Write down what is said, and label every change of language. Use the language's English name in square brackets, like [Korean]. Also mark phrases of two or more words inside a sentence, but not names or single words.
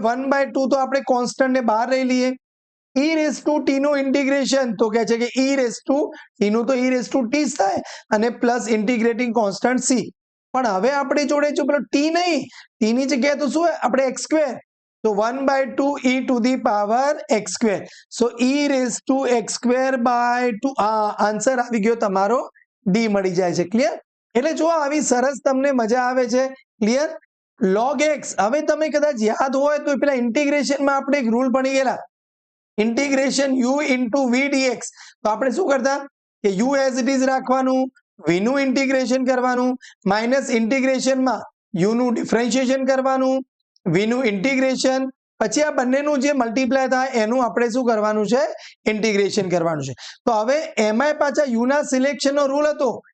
[Gujarati] 1 બાય 2 તો આપણે કોન્સ્ટન્ટ ને બહાર લઈ લઈએ [English] e raise to t [Gujarati] નું ઇન્ટિગ્રેશન તો કહે છે કે [English] e raise to t [Gujarati] નું તો [English] e raise to t [Gujarati] થાય અને પ્લસ [English] integrating constant c [Gujarati] પણ હવે આપણી જોડે જો પેલો t નહીં t ની જગ્યાએ તો શું આપણે [English] x square [Gujarati] तो [English] 1 by 2 e to the power x square so e raised to x square by 2 [Gujarati] આન્સર આવી ગયો તમારો d મળી જાય છે ક્લિયર એટલે જો આવી સરસ તમને મજા આવે છે [English] clear log x [Gujarati] હવે તમે કદાચ યાદ હોય તો પેલા ઇન્ટિગ્રેશન માં આપણે એક રૂલ ભણી ગયેલા ઇન્ટિગ્રેશન [English] u into v dx [Gujarati] તો આપણે શું કરતા કે [English] u as it is [Gujarati] રાખવાનું v નું ઇન્ટિગ્રેશન કરવાનું માઈનસ ઇન્ટિગ્રેશન માં u નું ડિફરન્શિએશન કરવાનું v નું ઇન્ટિગ્રેશન પછી આ બંનેનું જે મલ્ટીપ્લાય થાય એનું આપણે શું કરવાનું છે ઇન્ટિગ્રેશન કરવાનું છે તો હવે એમાં પાછા u ના સિલેક્શનનો રૂલ હતો